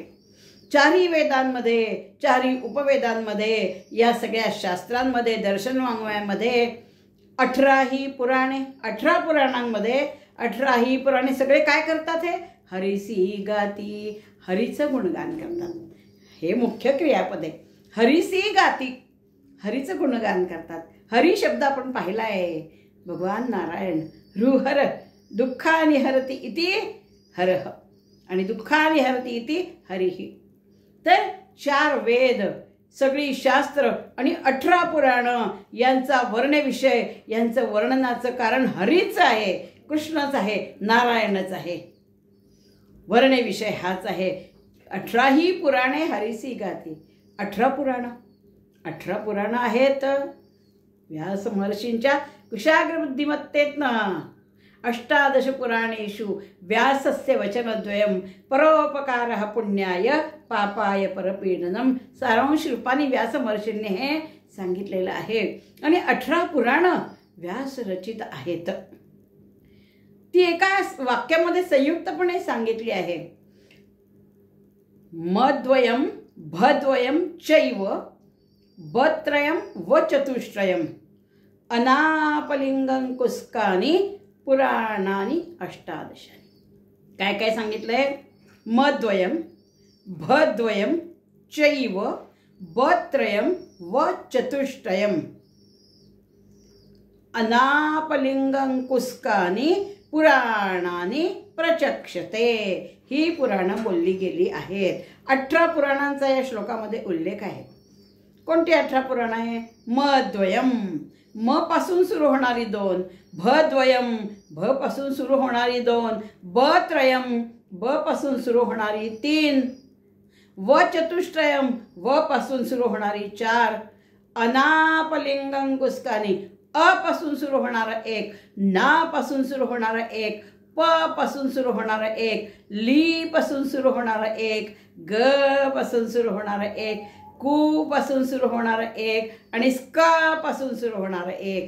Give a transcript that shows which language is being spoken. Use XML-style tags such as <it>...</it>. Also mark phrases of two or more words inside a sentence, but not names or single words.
<mr>4ही वेदांमध्ये, 4ही उपवेदांमध्ये, या सगळ्या शास्त्रांमध्ये, दर्शन वाङ्मयामध्ये 18 ही पुराणे, 18 पुराणांमध्ये 18 ही पुराणे सगळे काय करतात? हे हरिसी गाती, हरीचं गुणगान करतात. हे मुख्य क्रियापद आहे. हरिसी गाती, हरीचं गुणगान करतात. हरी शब्द आपण पाहिला आहे.</mr> <sa>भगवान नारायण हृहर दुःखानि हरति इति हरः आणि दुःखानि हरति इति हरिः.</sa> <mr>तर 4 वेद, सगळी शास्त्र आणि 18 पुराणं यांचा वर्णविषय, यांचं वर्णनाचं कारण हरीच आहे, कृष्णच आहे, नारायणच आहे. वर्णविषय हाच आहे. 18 ही पुराणे हरिसी गाती. 18 पुराणं, 18 पुराणं आहेत व्यास महर्षींच्या कुशाग्र बुद्धिमत्तेतनं.</mr> <sa>18 पुराणेषु व्यासस्य वचनद्वयं परोपकारः पुण्याय पापाय परपीडनम.</sa> <mr>सारांश रूपाने व्यास महर्षींनी हे सांगितलेलं आहे. आणि 18 पुराणं व्यास रचित आहेत. ती एका वाक्यामध्ये संयुक्तपणे सांगितली आहे.</mr> <sa>मद्वयम भद्वयम चैव बत्रयम व चतुष्टयम अनापलिंगं कुस्कानि पुराणानि 18.</sa> <mr>काय काय सांगितलंय?</mr> <sa>मद्वयम भद्वयम चैव बत्रयम व चतुष्टयम अनापलिंगं कुस्कानि पुराणानि प्रचक्षते.</sa> <mr>ही पुराणं बोलली गेली आहेत. 18 पुराणांचा या श्लोकामध्ये उल्लेख आहे. कोणती 18 पुराण आहे? मद्वयम, म पासून सुरू होणारी 2, भद्वयम, भ पासून सुरू होणारी 2, बत्रयम, ब पासून सुरू होणारी 3,</mr> <sa>व चतुष्टयम,</sa> <mr>व पासून सुरू होणारी 4,</mr> <sa>अनापलिंगं कुस्कानि,</sa> <mr>अ पासून सुरू होणारा 1, ना पासून सुरू होणारा 1, प पासून सुरू होणारा 1, ली पासून सुरू होणारा 1, ग पासून सुरू होणारा 1, कू पासून सुरू होणारा 1 आणि स्क पासून सुरू होणारा 1.</mr>